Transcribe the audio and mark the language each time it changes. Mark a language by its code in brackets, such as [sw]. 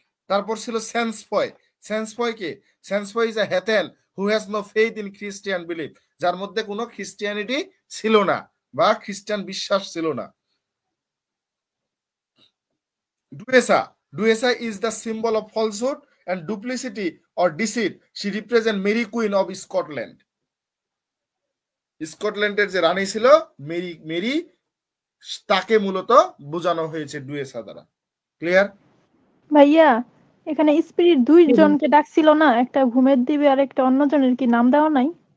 [bn] তারপর ছিল সেন্সপয়। সেন্সপয় কে? [en] সেন্সপয় is a heathen who has no faith in Christian belief, [bn] যার মধ্যে কোনো খ্রিস্টিয়ানিটি ছিল না বা খ্রিস্টান বিশ্বাস ছিল না। [en] Duessa. Duessa is the symbol of falsehood and duplicity or deceit. She represents Mary Queen of Scotland. [bn] স্কটল্যান্ডের যে রানী ছিল মেরি, তাকে মূলত বোঝানো হয়েছে ডুয়েসা দ্বারা। [en] Clear? [bn] ভাইয়া এখানে স্পিরিট দুইজনকে ডাকছিল না, একটা ঘুমের দিবে আর একটা অন্যজনের কি নাম দেওয়া নাই?